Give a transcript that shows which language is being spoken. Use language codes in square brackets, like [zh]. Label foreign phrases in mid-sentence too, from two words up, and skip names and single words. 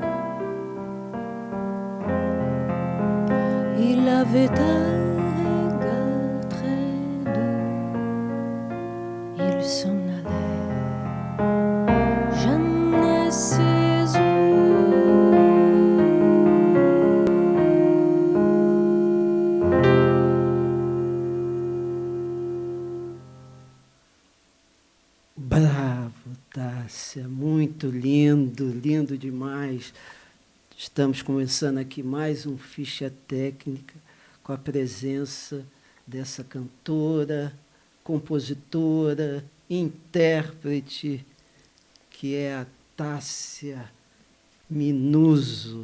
[fr] Il avait un regard très doux, il s'en allait, je ne sais où. [pt] Bravo, Tássia, muito lindo, lindo demais. Estamos começando aqui mais um Ficha Técnica com a presença dessa cantora, compositora, intérprete, que é a Tássia Minuso.